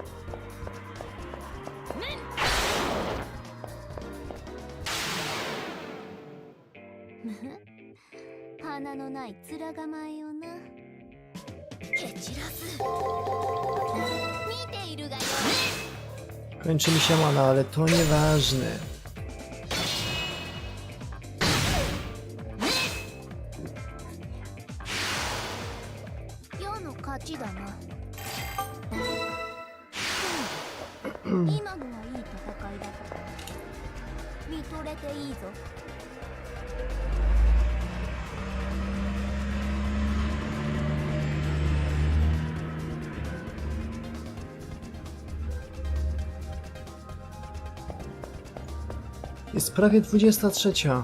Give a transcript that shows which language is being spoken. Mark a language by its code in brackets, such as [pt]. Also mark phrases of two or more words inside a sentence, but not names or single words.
[ja] 花のない面構えよな。蹴散らす。見ているがよ。 [pl] Kończy mi się mana, ale to nieważne. [ja] 世の勝ちだな。今のはいい戦いだ。見とれていいぞ。 [pl] Jest prawie 23.